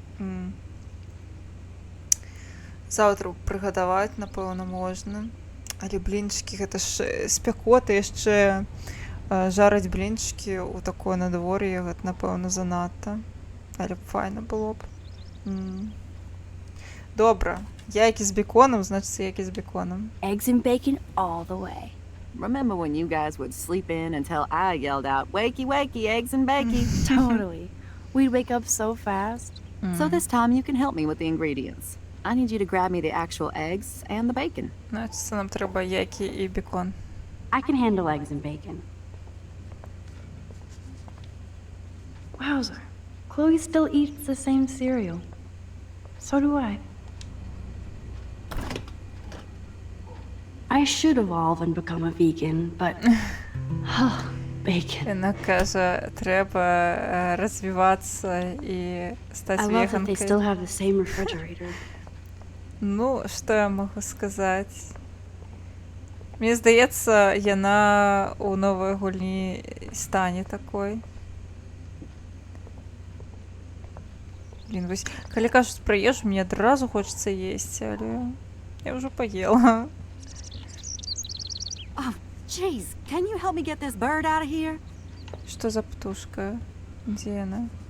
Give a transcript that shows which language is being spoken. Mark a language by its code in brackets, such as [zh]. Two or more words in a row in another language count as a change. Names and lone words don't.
[be] Заўтра прыгадаваць, напэўна, можна. Але блінчыкі, гэта ж спякота, яшчэ жарыць блінчыкі ў такое надвор'е, гэта, напэўна, занадта. Але файна было б. Добра. Яйкі з беконом, значыць, яйкі з беконом. [en] Eggs and bacon all the way. Remember when you guys would sleep in until I yelled out, wakey, wakey, eggs and bacon? Totally. We'd wake up so fast. So this time you can help me with the ingredients. I need you to grab me the actual eggs and the bacon. [be] Значыць, нам трэба яйкі і бекон. [en] I can handle eggs and bacon. Wowzer. Chloe still eats the same cereal. So do I. I should evolve and become a vegan, but... bacon. [be] Яна кажа, трэба развівацца і стаць [en] I love that they [be] веганкай. [en] still have the same refrigerator. [be] Ну, што я магу сказаць? Мне здаецца, яна ў новай гульні стане такой. Блін, вось, калі кажуць пра ежу, мне адразу хочацца есці, але я ўжо паела. [en] Oh, jeez, can you help me get this bird out of here? [be] Што за птушка? Дзе яна?